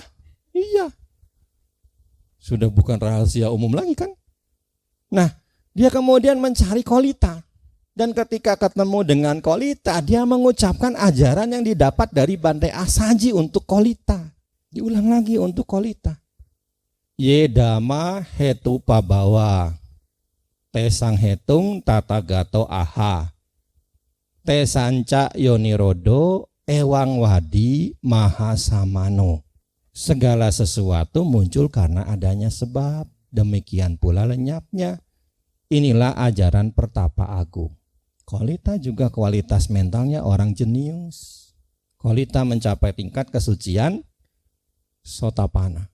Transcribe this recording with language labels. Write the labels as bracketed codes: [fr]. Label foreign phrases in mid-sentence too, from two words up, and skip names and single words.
[id] Iya. Sudah bukan rahasia umum lagi kan. Nah, dia kemudian mencari Kolita. Dan ketika ketemu dengan Kolita, dia mengucapkan ajaran yang didapat dari Bante Asaji untuk Kolita. Diulang lagi untuk Kolita. [pi] Ye Dhamma hetu pabawa tesang hetung tata gato aha tesanca yonirodo ewang wadi mahasamano. [id] Segala sesuatu muncul karena adanya sebab, demikian pula lenyapnya. Inilah ajaran Pertapa Agung. Kolita juga kualitas mentalnya orang jenius. Kolita mencapai tingkat kesucian Sotapanna.